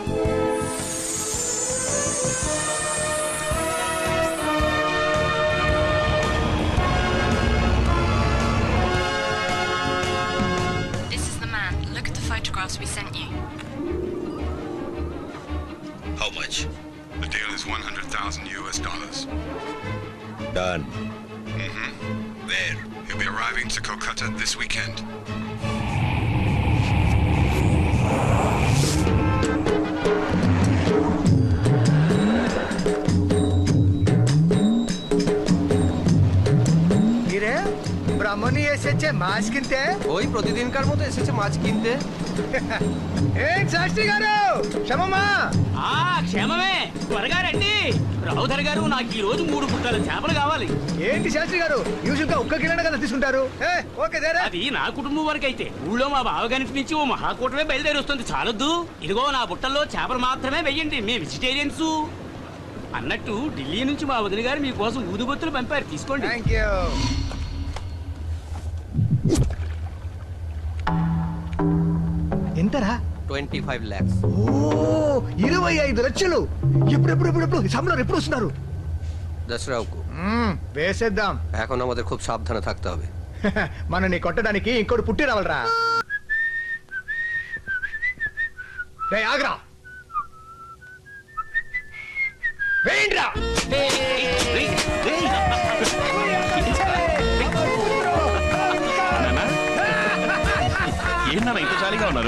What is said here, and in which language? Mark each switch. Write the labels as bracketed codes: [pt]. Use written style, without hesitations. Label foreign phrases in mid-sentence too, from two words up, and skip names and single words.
[en] This is the man. Look at the photographs we sent you. How much? The deal is 100,000 US dollars. Done. Where? He'll be arriving to Kolkata this weekend. [bn] কিরে ব্রাহ্মণী এসেছে মাছ কিনতে ওই প্রতিদিনকার মতো এসেছে মাছ কিনতে। [te] এই শাস্ত্রী గారు క్షమమా క్షేమమే త్వరగా రండి. రావుధర్ గారు నాకు ఈ రోజు 3 పుట్టాల చేపలు కావాలి. ఏంటి శాస్త్రి గారు యూజువల్ గా ఒక్క కిలో కదా తీసుకుంటారు ఓకే దేరా అది నా కుటుంబం వరకు అయితే ఊళ్ళో మా బావగారి నుంచి ఓ మహాకూటమే బయలుదేరి వస్తుంది. చాలొద్దు, ఇదిగో నా బుట్టల్లో చేపలు మాత్రమే వెయ్యండి, మేము వెజిటేరియన్స్. అన్నట్టు ఢిల్లీ నుంచి మా వదిన గారు మీకోసం ఊదుబొత్తులు పంపారు, తీసుకోండి. [en] thank you [te] ఎంతరా [en] 25 lakhs. [te] ఓ 25 లక్షలు ఎప్పుడు సంబళం ఎప్పుడు వస్తున్నారు దసరాకు వేసేద్దాం [bn] এখন আমাদের খুব সাবধানে থাকতে হবে. [te] మనని కొట్టడానికి ఇంకోటి పుట్టి రావాలరా రేయ్ ఆగ్రా వేయండిరా ఏంటన్నా ఇంత జాలీగా ఉన్నారు?